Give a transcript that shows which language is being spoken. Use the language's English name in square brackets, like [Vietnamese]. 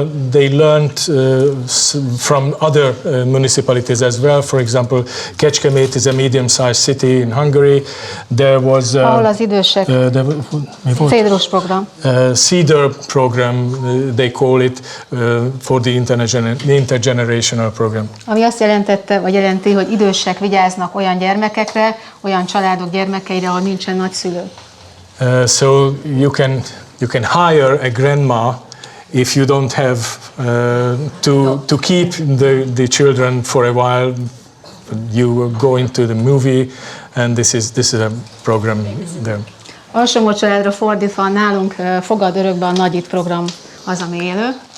[English] They learned from other municipalities as well. For example, Kecskemét is a medium-sized city in Hungary. There was [Hungarian] ahol az idősek cédrus program. [English] CERV program, they call it, for the intergenerational program. [Hungarian] Ami azt jelentette, vagy jelenti, hogy idősek vigyáznak olyan gyermekekre, olyan családok gyermekeire, ahol nincsen nagyszülő. [English] So you can hire a grandma if you don't have to keep the children for a while. You are going to the movie, and this is a program there. [Hungarian] Alsómocsoládra fordítva nálunk Fogad örökbe a Nagyit program az, ami élő.